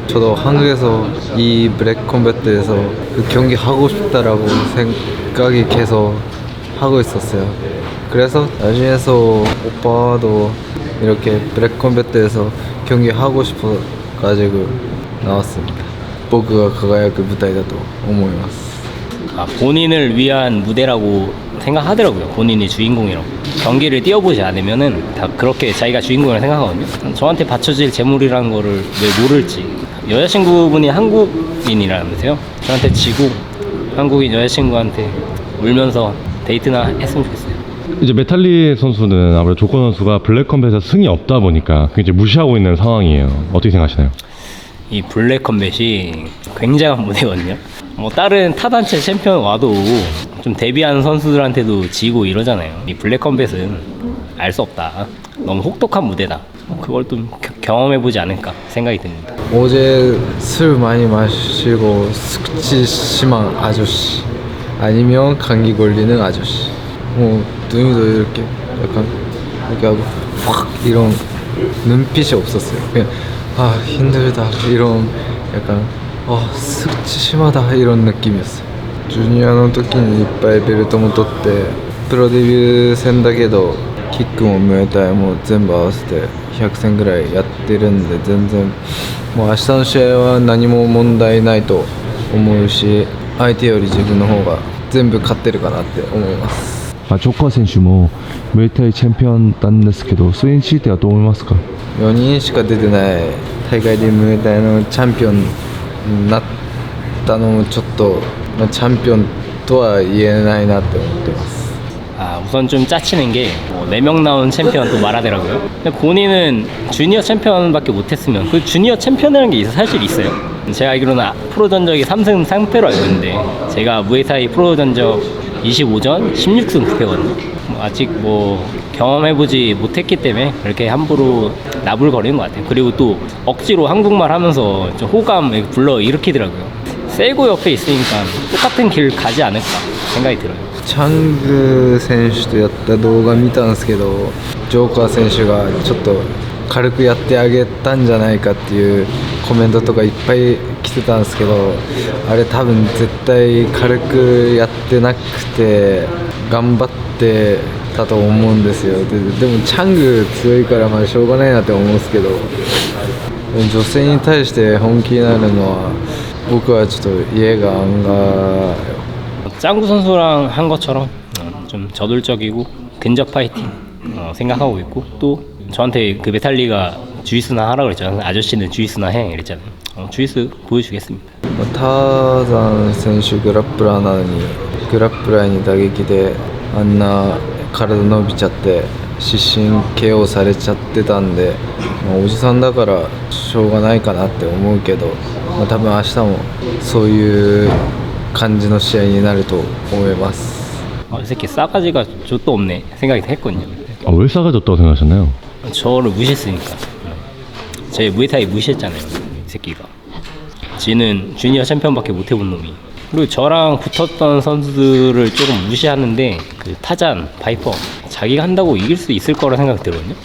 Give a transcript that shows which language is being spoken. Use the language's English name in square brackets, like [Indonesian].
[Korean] 저도 한국에서 이 블랙 콤배트에서 그 경기 하고 싶다라고 생각이 계속 하고 있었어요. 그래서 나중에서 오빠도 이렇게 블랙 콤배트에서 경기 하고 싶어 가지고 나왔습니다. [Japanese] 僕が輝く舞台だと思います。 [Korean] 아, 본인을 위한 무대라고 생각하더라고요. 본인이 주인공이라고. 경기를 뛰어보지 않으면은 다 그렇게 자기가 주인공이라고 생각하거든요. 저한테 받쳐질 재물이라는 거를 왜 모를지. 여자친구분이 한국인이라면서요. 저한테 지고 한국인 여자친구한테 울면서 데이트나 했으면 좋겠어요. 이제 메탈리 선수는 아무래도 조코 선수가 블랙 컴뱃에서 승이 없다 보니까 굉장히 무시하고 있는 상황이에요. 어떻게 생각하시나요? 이 블랙 컴뱃이 굉장한 무대거든요. 뭐 다른 타단체 챔피언 와도 좀 데뷔하는 선수들한테도 지고 이러잖아요. 이 블랙 컴뱃은 알 수 없다. 너무 혹독한 무대다. 그걸 좀 경험해보지 않을까 생각이 듭니다. 어제 술 많이 마시고 숙취 심한 아저씨 아니면 감기 걸리는 아저씨 뭐 눈이도 이렇게 약간 이렇게 하고 확 이런 눈빛이 없었어요. 그냥 아 힘들다 이런 약간 숙취 심하다 이런 느낌이었어요. [Japanese] 주니어の時にいっぱいベルトも取ってプロデビュー戦だけどキックもムエタイも全部合わせて100戦ぐらいやってるんで全然もう明日の試合は何も問題ないと思うし相手より自分の方が全部勝ってるかなって思います。ジョッカー選手もムエタイチャンピオンなんですけど、それについてはどう思いますか 4人しか出てない大会でムエタイのチャンピオンになったのもちょっと、チャンピオンとは言えないなって思ってます。 [Korean] 아, 우선 좀 짜치는 게 4명 나온 챔피언 또 말하더라고요. 근데 본인은 주니어 챔피언밖에 못했으면 그 주니어 챔피언이라는 게 사실 있어요. 제가 알기로는 프로 전적이 3승 3패로 알고 있는데 제가 무에타이 프로 전적 25전 16승 9패거든요. 아직 뭐 경험해보지 못했기 때문에 그렇게 함부로 나불거리는 것 같아요. 그리고 또 억지로 한국말 하면서 좀 호감 불러 일으키더라고요. 세고 옆에 있으니까 똑같은 길 가지 않을까 생각이 들어요. [Japanese] チャング選手とやった動画見たんですけどジョーカー選手がちょっと軽くやってあげたんじゃないかっていうコメントとかいっぱい来てたんですけどあれ多分絶対軽くやってなくて頑張ってたと思うんですよ。でもチャング強いからまあしょうがないなって思うんですけど女性に対して本気になるのは僕はちょっとイエガンが [Korean] 짱구 선수랑 한 것처럼 좀 저돌적이고 근접 파이팅 생각하고 있고 또 저한테 그 메탈리가 주이스나 하라고 그랬잖아요. 아저씨는 주이스나 해 이랬잖아요. 주이스 보여주겠습니다. [Japanese] ターザン選手グラップラーなのにグラップラーに打撃であんな体伸びちゃって失神 KO されちゃってたんで、おじさんだからしょうがないかなって思うけどまあ、多分明日もそういう感じの試合になると思います。 [Korean] 이 새끼 싸가지가 좆도 없네 생각이 했거든요. 아, 왜 싸가졌다고 생각하셨나요? 저를 무시했으니까. 제 무에타이 무시했잖아요, 이 새끼가. 지는 주니어 챔피언밖에 못 해본 놈이. 그리고 저랑 붙었던 선수들을 조금 무시하는데 그 타잔, 바이퍼 자기가 한다고 이길 수 있을 거라 생각이 들거든요.